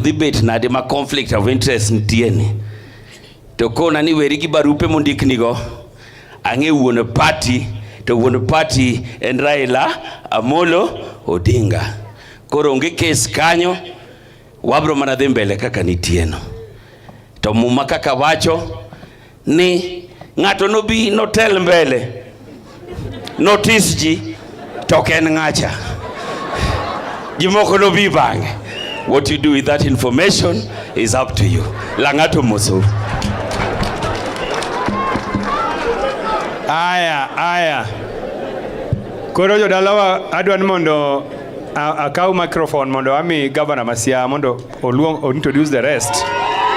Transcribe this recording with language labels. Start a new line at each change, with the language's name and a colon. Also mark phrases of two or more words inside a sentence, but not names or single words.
Luo (Kenya and Tanzania): dhi bet nade ma
English: conflict of interest
Luo (Kenya and Tanzania): ntieni to kona ni weri gi barupe mondiknigo ang'e wuon party to wuon party en Raila Amolo Odinga koro onge kes kanyo wabro mana dhi mbele kaka nitieno to muma kaka wacho ni ng'ato nobi notel mbele notice ji to ken ng'acha jimoko nobi bang'e.
English: What you do with that information is up to you.
Luo (Kenya and Tanzania): Langato moso. Aya. Koro jodalawa adwan mondo akaw microphone mondo ami Governor Siaya mondo oluong
English: introduce the rest.